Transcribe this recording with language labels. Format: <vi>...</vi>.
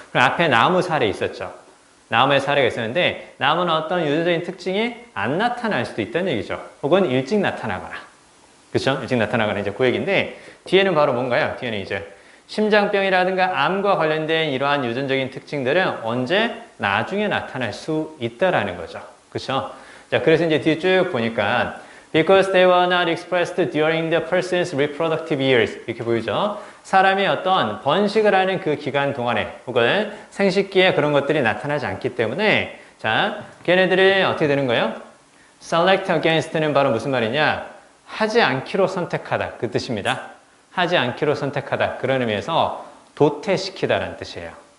<ko>그럼 앞에 나무 사례 있었죠. 나무의 사례가 있었는데 나무는 어떤 유전적인 특징이 안 나타날 수도 있다는 얘기죠. 혹은 일찍 나타나거나. 그쵸? 일찍 나타나거나 이제 그 얘기인데 뒤에는 바로 뭔가요? 뒤에는 이제 심장병이라든가 암과 관련된 이러한 유전적인 특징들은 언제? 나중에 나타날 수 있다라는 거죠. 그쵸? 자, 그래서 이제 뒤에 쭉 보니까</ko> <en>because they were not expressed during the person's reproductive years</en> <ko>이렇게 보이죠. 사람이 어떤 번식을 하는 그 기간 동안에 혹은 생식기에 그런 것들이 나타나지 않기 때문에 자, 걔네들이 어떻게 되는 거예요? select against는 바로 무슨 말이냐? 하지 않기로 선택하다 그 뜻입니다. 하지 않기로 선택하다 그런 의미에서 도태시키다라는 뜻이에요.</ko>